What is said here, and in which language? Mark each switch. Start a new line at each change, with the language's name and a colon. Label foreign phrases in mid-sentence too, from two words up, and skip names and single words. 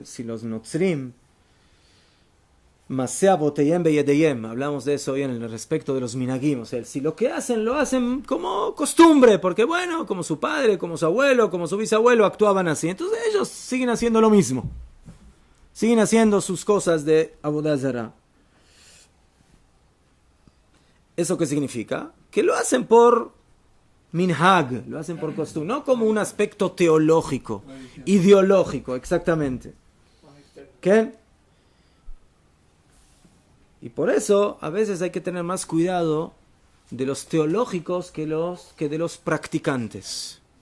Spanish: Si los
Hebrew: Notzrim Masea boteyem beyedeyem,
Spanish: hablamos de eso hoy en el respecto de los minagim, o sea, si lo que hacen, lo hacen como costumbre, porque bueno, como su padre, como su abuelo, como su bisabuelo actuaban así, entonces ellos siguen haciendo lo mismo, siguen haciendo sus cosas de
Hebrew: avodah zarah.
Spanish: ¿Eso qué significa? Que lo hacen por minhag, lo hacen por costumbre, no como un aspecto teológico, ideológico, exactamente. ¿Qué? Y por eso a veces hay que tener más cuidado de los teológicos que de los practicantes.